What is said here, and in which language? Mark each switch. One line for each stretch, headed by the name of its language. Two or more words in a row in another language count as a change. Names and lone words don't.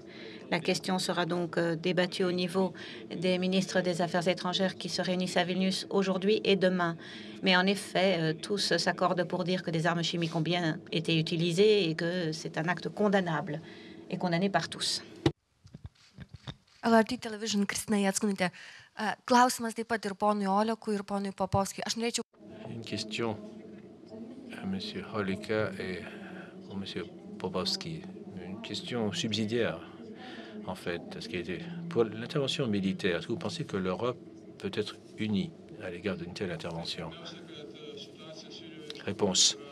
French: La question sera donc débattue au niveau des ministres des Affaires étrangères qui se réunissent à Vilnius aujourd'hui et demain. Mais en effet, tous s'accordent pour dire que des armes chimiques ont bien été utilisées et que c'est un acte condamnable et condamné par tous.
Lithuanian: LRT Television, Kristina Jackunitė. Klausimas taip pat ir ponui Olekui ir ponui Popovskiui. Aš norėčiau.
French: Une question à M. Holika et à M. Popovski. Une question subsidiaire, en fait, ce qui a été pour l'intervention militaire. Est-ce que vous pensez que l'Europe peut être unie à l'égard d'une telle intervention? Réponse.